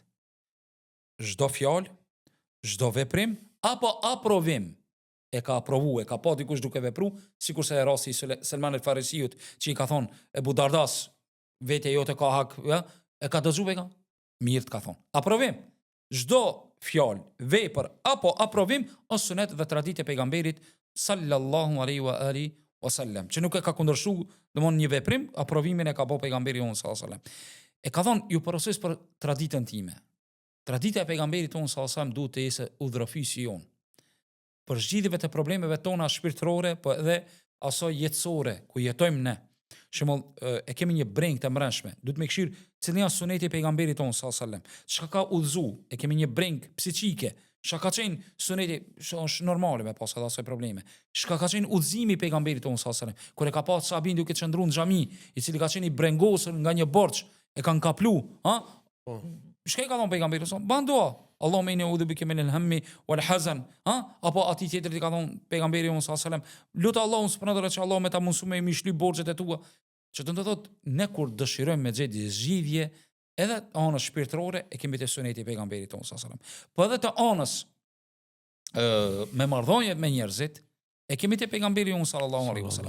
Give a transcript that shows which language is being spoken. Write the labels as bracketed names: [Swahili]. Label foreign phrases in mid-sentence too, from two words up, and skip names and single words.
[Albanian] Çdo fjalë, çdo veprim apo aprovim e ka aprovu, e ka pa dikush duke vepru, sikurse e rasti Selman el-Farisiut që i ka thonë Ebu Dardas, vetja jote ka hak, e ka dëgjuar ka? Mirë të ka thonë. Aprovim. Çdo fjalë, vepër apo aprovim është sunet dhe traditë e pejgamberit [Arabic] صلى الله عليه وعلى آله وسلم. [Albanian] Që nuk e ka kundërshu, domthon një veprim, aprovimin e ka bëu pejgamberi [Arabic] صلى الله عليه وسلم. [Albanian] E ka thonë ju porosis për traditën time. Tradita e pejgamberit [Arabic] صلى الله عليه وسلم [Albanian] duhet të jetë udhërofysi jon. Për zgjidhjeve të problemeve tona shpirtërore, po edhe asoj jetësore ku jetojmë ne. Shembull, e kemi një breng të mbrëmshme. Duhet me këshir cili janë suneti e pejgamberit ton [Arabic] صلى الله عليه وسلم. [Albanian] Çka ka udhëzu? E kemi një breng psiqike. Shka ka qenë suneti, është normale me pas edhe asaj probleme. Shka ka qenë udhëzimi i pejgamberit tonë [Arabic] صلى الله عليه وسلم, [Albanian] kur e ka pa sahabin duke qëndruar në xhami, i cili ka qenë i brengosur nga një borxh, e kanë kaplu, ha? Shka i ka thonë pejgamberi sa? Ban dua. [Arabic] اللهم إني أعوذ بك من الهم والحزن, ha? [Albanian] Apo ati tjetër i ka thonë pejgamberi [Arabic] صلى الله عليه وسلم, [Albanian] lutë Allahun [Arabic] سبحانه وتعالى [Albanian] që Allah me ta mundsu me mishly borxhet e tua. Që të thotë, ne kur dëshirojmë me gjeti zgjidhje, edhe të anës shpirtërore e kemi të suneti i pejgamberit tonë [Arabic] صلى الله عليه وسلم. [Albanian] Po edhe të anës me marrëdhënie me njerëzit, e kemi të pejgamberi [Arabic] صلى الله عليه وسلم.